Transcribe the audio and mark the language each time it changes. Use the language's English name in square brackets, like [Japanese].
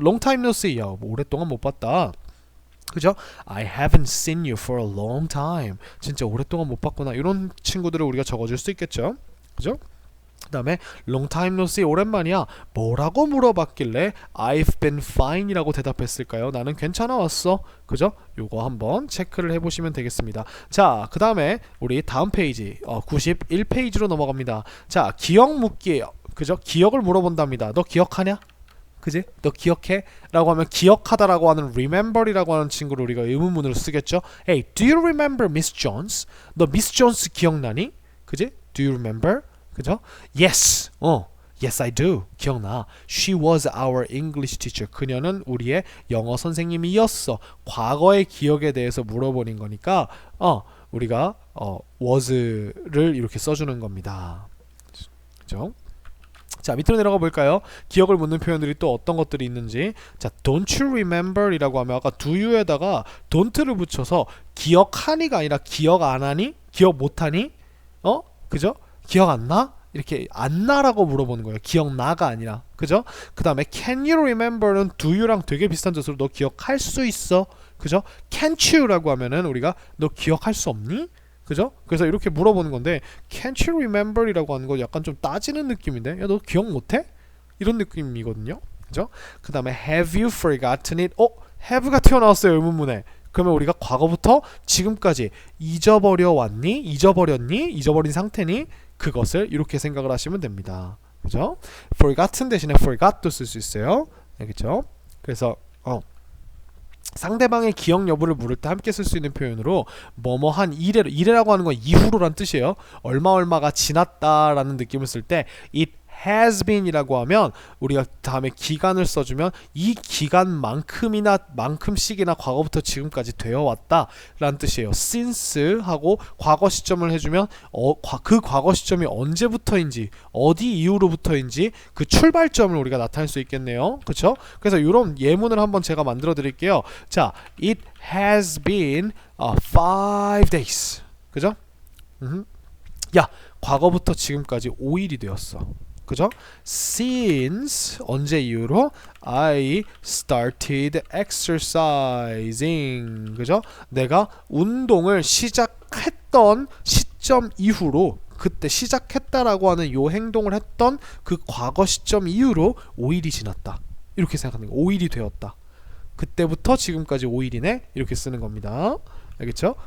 [English] Long time no see. [Korean] 야, 뭐 오랫동안 못 봤다. 그죠? [English] I haven't seen you for a long time. [Korean] 진짜 오랫동안 못 봤구나. 이런 친구들을 우리가 적어줄 수 있겠죠? 그죠? 그 다음에 [English] long time no see [Korean] 오랜만이야. 뭐라고 물어봤길래 [English] I've been fine [Korean] 이라고 대답했을까요? 나는 괜찮아 왔어. 그죠? 요거 한번 체크를 해보시면 되겠습니다. 자, 그 다음에 우리 다음 페이지 91페이지로 넘어갑니다. 자, 기억 묻기예요. 그죠? 기억을 물어본답니다. 너 기억하냐? 그지? 너 기억해? 라고 하면 기억하다라고 하는 remember이라고 하는 친구를 우리가 의문문으로 쓰겠죠. [English] Hey, do you remember Miss Jones? [Korean] 너 Miss Jones 기억나니? 그지? [English] Do you remember? [Korean] 그죠? [English] Yes. Yes, I do. [Korean] 기억나. [English] She was our English teacher. [Korean] 그녀는 우리의 영어 선생님이었어. 과거의 기억에 대해서 물어보는 거니까 우리가 was를 이렇게 써주는 겁니다. 그죠? 자, 밑으로 내려가 볼까요? 기억을 묻는 표현들이 또 어떤 것들이 있는지. 자, [English] don't you remember [Korean] 이라고 하면 아까 do you에다가 don't를 붙여서 기억하니가 아니라 기억 안 하니? 기억 못 하니? 그죠? 기억 안 나? 이렇게 안 나라고 물어보는 거예요. 기억나가 아니라. 그죠? 그 다음에 [English] can you remember [Korean] 는 do you랑 되게 비슷한 뜻으로 너 기억할 수 있어? 그죠? can't you라고 하면은 우리가 너 기억할 수 없니? 그죠? 그래서 이렇게 물어보는 건데 [English] can't you remember [Korean] 이라고 하는 거 약간 좀 따지는 느낌인데 야 너 기억 못해? 이런 느낌이거든요. 그죠? 그 다음에 [English] have you forgotten it? [Korean] have가 튀어나왔어요. 의문문에. 그러면 우리가 과거부터 지금까지 잊어버려 왔니? 잊어버렸니? 잊어버린 상태니? 그것을 이렇게 생각을 하시면 됩니다. 그죠? forgotten 대신에 forgot도 쓸 수 있어요. 알겠죠? 그래서 상대방의 기억 여부를 물을 때 함께 쓸 수 있는 표현으로 뭐뭐한 이래라고 하는 건 이후로란 뜻이에요. 얼마가 지났다라는 느낌을 쓸 때 [English] it has been [Korean] 이라고 하면 우리가 다음에 기간을 써주면 이 기간만큼씩이나 과거부터 지금까지 되어 왔다라는 뜻이에요. since 하고 과거 시점을 해주면 그 과거 시점이 언제부터인지 어디 이후로부터인지 그 출발점을 우리가 나타낼 수 있겠네요. 그렇죠? 그래서 이런 예문을 한번 제가 만들어 드릴게요. [English] 자, it has been 5 days. [Korean] 그죠? 야, 과거부터 지금까지 5일이 되었어. 그죠? [English] Since [Korean] 언제 이후로 [English] I started exercising. [Korean] 그죠? 내가 운동을 시작했던 시점 이후로 그때 시작했다라고 하는 요 행동을 했던 그 과거 시점 이후로 5일이 지났다. 이렇게 생각하는 거. 5일이 되었다. 그때부터 지금까지 5일이네. 이렇게 쓰는 겁니다. 알겠죠?